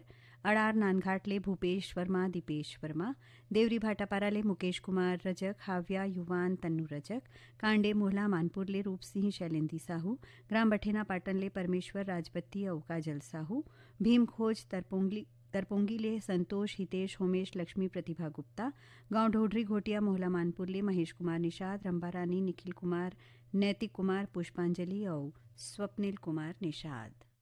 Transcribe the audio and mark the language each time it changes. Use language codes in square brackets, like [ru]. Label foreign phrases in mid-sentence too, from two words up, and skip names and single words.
[hne] अड़ार नानघाट ले भूपेश वर्मा दीपेश वर्मा देवरी भाटापारा ले मुकेश कुमार रजक हाव्या युवान तन्नू रजक कांडे मोहला मानपुर ले रूप सिंह शैलेंद्री साहू ग्राम बठेना पाटन ले परमेश्वर राजपत्ती और काजल साहू भीम खोज तरपोंगी ले संतोष हितेश होमेश लक्ष्मी प्रतिभा गुप्ता गांव ढोडरी घोटिया मोहला मानपुर ले महेश कुमार निषाद रंबा रानी निखिल कुमार नैतिक कुमार पुष्पांजलि और स्वप्निल कुमार निषाद।